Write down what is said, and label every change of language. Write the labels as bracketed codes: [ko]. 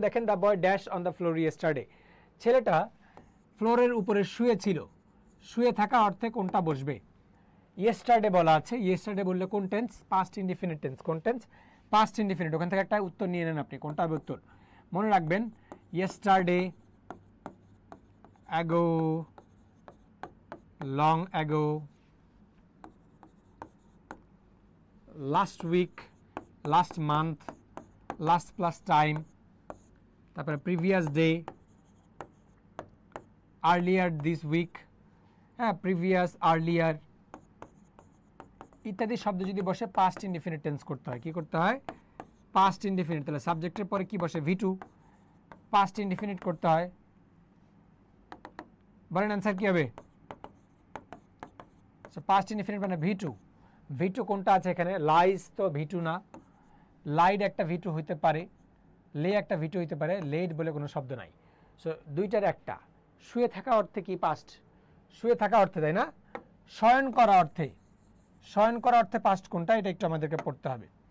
[en] দেখেন, the boy dash on the floor yesterday. [bn] ছেলেটা ফ্লোরের উপরে শুয়ে ছিল। শুয়ে থাকা অর্থে কোনটা বসবে? ইয়েস্টারডে বলা আছে। ইয়েস্টারডে বললে কোন টেন্স? Past indefinite tense. কোন টেন্স? Past indefinite. ওখান থেকে একটা উত্তর নিয়ে নেন আপনি, কোনটা হবে উত্তর? মনে রাখবেন, [en] yesterday, ago, long ago, last week, last month, last plus time, তারপরে previous day, earlier this week, হ্যাঁ previous, earlier [bn] ইত্যাদি শব্দ যদি বসে [en] past indefinite tense [bn] করতে হয়। কি করতে হয়? [en] past indefinite। [bn] তাহলে সাবজেক্টের পরে কি বসে? V2, past indefinite করতে হয়। বলেন অ্যান্সার কি হবে? [en] past indefinite মানে V2। [bn] V2 কোনটা আছে এখানে? লাইজ তো V2 না, লাইড একটা V2 হইতে পারে, লে একটা V2 হইতে পারে, লেড বলে কোনো শব্দ নাই। সো দুইটার একটা। শুয়ে থাকা অর্থে কি পাস্ট? শুয়ে থাকা অর্থে, তাই না? শয়ন করা অর্থে, শয়ন করা অর্থে পাস্ট কোনটা, এটা একটু আমাদেরকে পড়তে হবে।